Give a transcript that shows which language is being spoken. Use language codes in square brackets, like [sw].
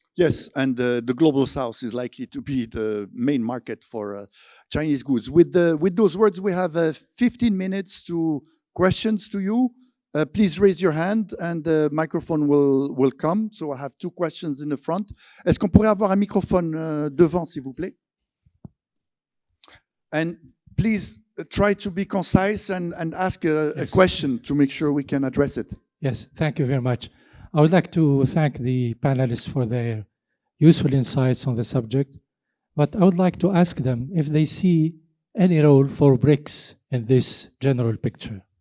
[en] Yes, and the global south is likely to be the main market for Chinese goods. With those words, we have 15 minutes to questions to you. Please raise your hand and the microphone will come. So I have 2 questions in the front. [fr] Est-ce qu'on pourrait avoir un microphone devant, s'il vous plaît? [en] And please try to be concise and ask a question to make sure we can address it. Yes, thank you very much. I would like to thank the panelists for their useful insights on the subject, but I would like to ask them if they see any role for BRICS in this general picture.